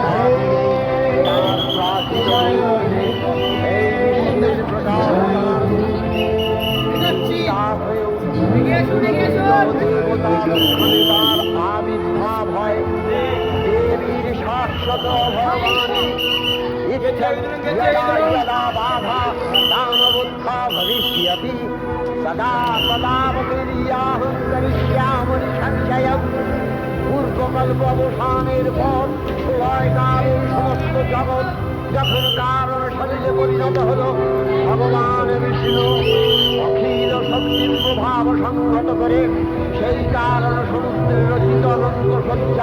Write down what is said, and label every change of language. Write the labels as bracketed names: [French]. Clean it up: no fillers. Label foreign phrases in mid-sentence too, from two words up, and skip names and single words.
[Bangla] আবির্ভাব হয় দেবীর শাশ্বত ভবানী [Sanskrit] यदा बाधा दानवोत्था भविष्यति सदा सदावतीर्याहं करिष्यामि संशयम् [Bangla] পূর্বকল্প অবসানের পর প্রলয়কালে সমস্ত জগৎ যখন কারণ শরীরে পরিণত হল ভগবান বিষ্ণু অখিল শক্তির প্রভাব সংহত করে সেই কারণ সমুদ্রের রচিত অনন্ত সজ্জা